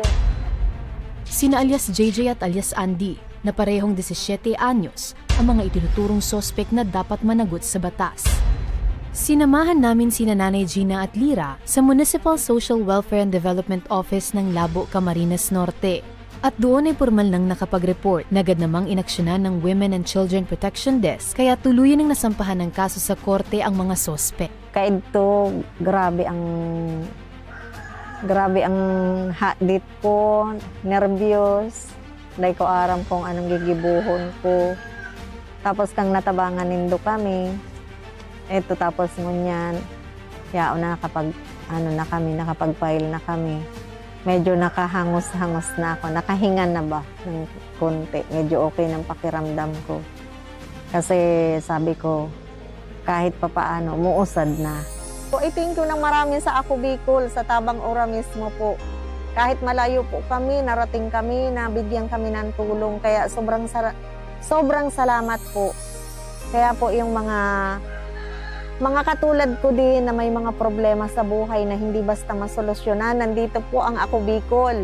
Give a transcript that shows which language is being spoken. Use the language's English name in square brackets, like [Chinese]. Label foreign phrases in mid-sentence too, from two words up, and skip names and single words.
[Filipino] Sina alias JJ at alias Andy, na parehong 17 anyos, ang mga itinuturong sospek na dapat managot sa batas. Sinamahan namin sina Nanay Gina at Lira sa Municipal Social Welfare and Development Office ng Labo, Camarines Norte. At doon ay formal nang nakapag-report na agad namang inaksyonan ng Women and Children Protection Desk, kaya tuluyan ng nasampahan ng kaso sa korte ang mga sospek. [Bikol] Kaito, grabe ang hadit ko, nervyos, dahil ko aram kung anong gigibuhon ko. Tapos kang natabangan nindo kami, eto tapos ngunyan, yao na nakapag-file na kami. [Filipino] Medyo nakahangos-hangos na ako, nakahinga na ba ng konti, medyo okay ng pakiramdam ko. Kasi sabi ko, kahit papaano, muusad na. So, [English] thank you [Filipino] ng marami sa Ako Bicol, sa Tabang Ora mismo po. Kahit malayo po kami, narating kami, nabigyan kami ng tulong. Kaya sobrang salamat po. Kaya po yung mga katulad ko din na may mga problema sa buhay na hindi basta masolusyonan, nandito po ang Ako Bicol.